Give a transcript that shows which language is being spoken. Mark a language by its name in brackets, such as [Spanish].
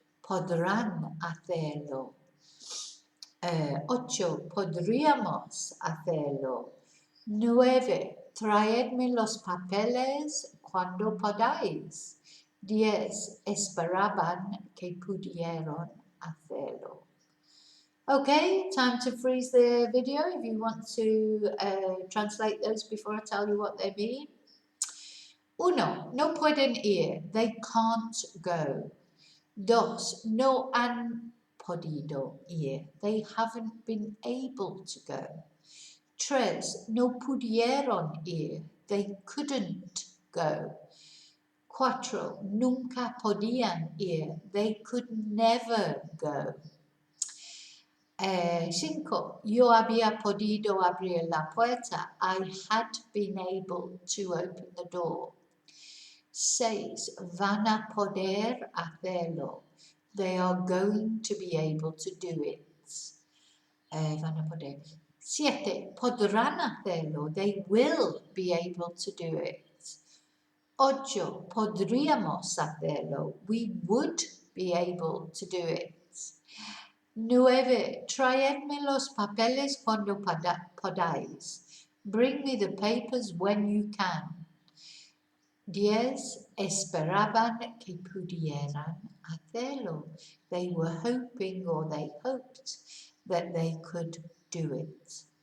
[Spanish] Podrán hacerlo. 8. Podríamos hacerlo. 9. Traedme los papeles cuando podáis. 10. Esperaban que pudieron hacerlo. [English] Okay, time to freeze the video if you want to translate those before I tell you what they mean. [Spanish] 1. No pueden ir. [English] They can't go. [Spanish] 2. No han podido ir. [English] They haven't been able to go. [Spanish] 3. No pudieron ir. [English] They couldn't go. [Spanish] 4. Nunca podían ir. [English] They could never go. 5. [Spanish] Yo había podido abrir la puerta. [English] I had been able to open the door. 6. [Spanish] Van a poder hacerlo. [English] They are going to be able to do it. [Spanish] Van a poder. [English] 7. [Spanish] Podrán hacerlo. [English] They will be able to do it. 8. [Spanish] Podríamos hacerlo. [English] We would be able to do it. 9. [Spanish] Traedme los papeles cuando podáis. [English] Bring me the papers when you can. 10. [Spanish] Esperaban que pudieran hacerlo. [English] They were hoping or they hoped that they could do it.